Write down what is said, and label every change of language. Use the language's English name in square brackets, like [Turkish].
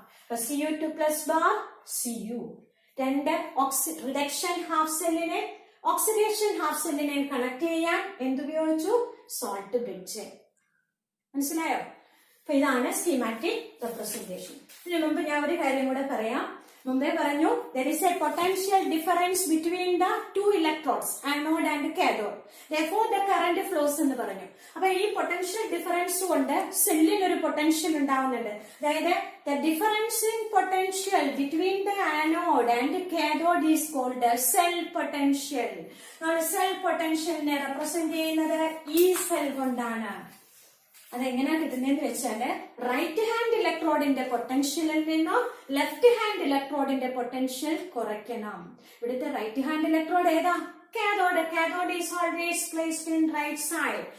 [Malayalam] അപ്പൊ Cu2+ bar Cu. രണ്ട് reduction half സെല്ലിനെ ഓക്സിഡേഷൻ ഹാഫ് സെല്ലിനെ കണക്ട് ചെയ്യാൻ എന്തുപയോഗിച്ചു? Salt bridge. മനസ്സിലായോ? അപ്പൊ ഇതാണ് സ്കീമാറ്റിക് റെപ്രസെന്റേഷൻ. ഇതിനു മുമ്പ് ഞാൻ ഒരു കാര്യം കൂടെ പറയാം. മുമ്പേ പറഞ്ഞു [English] there is a potential difference between the two electrodes, anode and cathode. Therefore the current flows [Malayalam] എന്ന് പറഞ്ഞു. അപ്പൊ ഈ പൊട്ടൻഷ്യൽ ഡിഫറൻസ് കൊണ്ട് സെല്ലിന് ഒരു പൊട്ടൻഷ്യൽ ഉണ്ടാവുന്നുണ്ട്. അതായത് [English] the difference in potential between the anode and cathode is called cell potential. [Malayalam] നമ്മൾ സെൽ പൊട്ടൻഷ്യലിനെ റെപ്രസെന്റ് ചെയ്യുന്നത് ഈ സെൽ കൊണ്ടാണ്. അതെങ്ങനെയാ കിട്ടുന്നതെന്ന് വെച്ചാല് റൈറ്റ് ഹാൻഡ് ഇലക്ട്രോഡിന്റെ പൊട്ടൻഷ്യലിൽ നിന്നും ലെഫ്റ്റ് ഹാൻഡ് ഇലക്ട്രോഡിന്റെ പൊട്ടൻഷ്യൽ കുറയ്ക്കണം. ഇവിടുത്തെ റൈറ്റ് ഹാൻഡ് ഇലക്ട്രോഡ് ഏതാ? Cathode. [English] Cathode is always placed in right side.